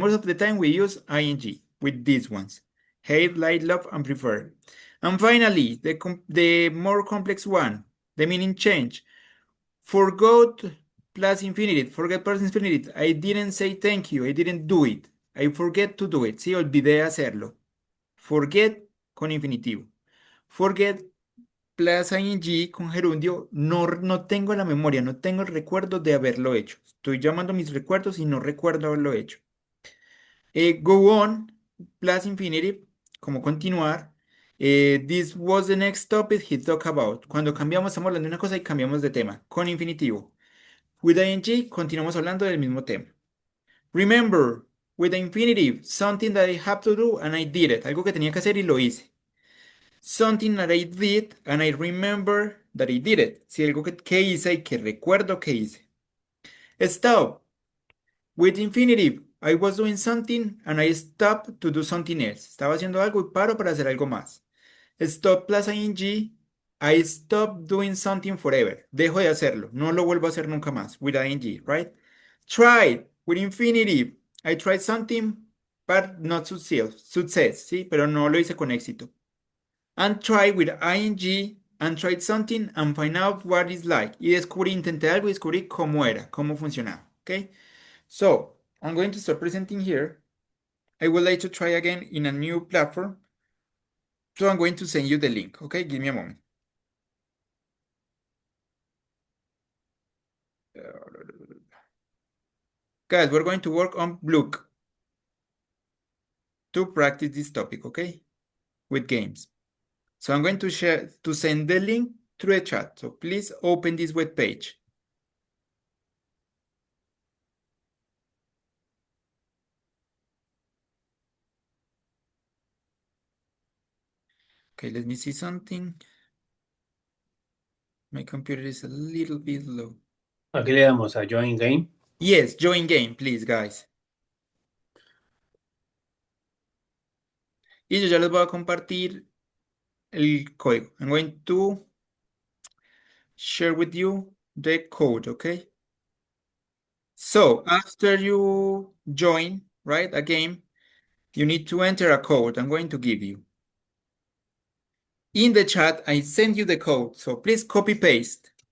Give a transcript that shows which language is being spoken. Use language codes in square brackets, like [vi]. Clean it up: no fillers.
[en] Most of the time we use ing with these ones. Hate, like, love, and prefer. And finally, the more complex one, the meaning change. Forgot plus infinitive, forget plus infinitive. I didn't say thank you, I didn't do it. I forget to do it, [es] sí, olvidé hacerlo. [en] Forget [es] con infinitivo. [en] Forget plus ing [es] con gerundio, no tengo la memoria, no tengo el recuerdo de haberlo hecho. Estoy llamando mis recuerdos y no recuerdo haberlo hecho. [en] Go on plus infinitive, [es] como continuar. [en] This was the next topic he talked about. [es] Cuando cambiamos, estamos hablando de una cosa y cambiamos de tema, con infinitivo. [en] With ing, [es] continuamos hablando del mismo tema. [en] Remember, with the infinitive, something that I have to do and I did it. [es] Algo que tenía que hacer y lo hice. [en] Something that I did and I remember that I did it. [es] Si algo que hice y que recuerdo que hice. [en] Stop. With infinitive, I was doing something and I stopped to do something else. [es] Estaba haciendo algo y paro para hacer algo más. [en] Stop plus ing, I stop doing something forever. [es] Dejo de hacerlo. No lo vuelvo a hacer nunca más. [en] With ing, right? [es] Tried. [en] With infinitive, I tried something but not success, [es] ¿sí? Pero no lo hice con éxito. [en] And try with ing and tried something and find out what it's like. [es] Y descubrí, intenté algo y descubrí cómo era, cómo funcionaba. [en] Okay? So, I'm going to start presenting here. I would like to try again in a new platform. So I'm going to send you the link. Okay? Give me a moment. Guys, we're going to work on Block to practice this topic, okay? With games. So I'm going to send the link through the chat. So please open this web page. Okay, let me see something. My computer is a little bit low. [es] Aquí le damos a Join Game. [en] Yes, join game, please, guys. [es] Y yo ya les voy a compartir el código. [en] I'm going to share with you the code, okay? So after you join, right, a game, you need to enter a code I'm going to give you. In the chat, I send you the code, so please copy paste.